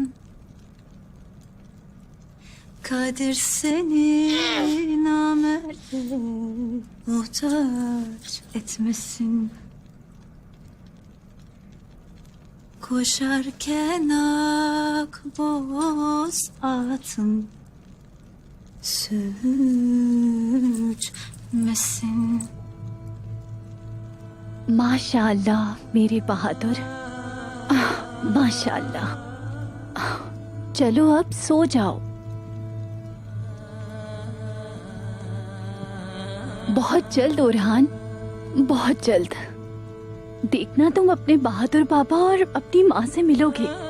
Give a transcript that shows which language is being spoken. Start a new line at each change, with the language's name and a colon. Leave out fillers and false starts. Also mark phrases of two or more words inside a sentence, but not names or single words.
Turkish: Kadir seni namerde muhtaç etmesin. Koşarken ak boz atın sürçmesin.
Hindi: माशाअल्लाह मेरे बहादुर, माशाअल्लाह। चलो अब सो जाओ। बहुत जल्द ओरहान, बहुत जल्द देखना तुम अपने बहादुर बाबा और अपनी माँ से मिलोगे।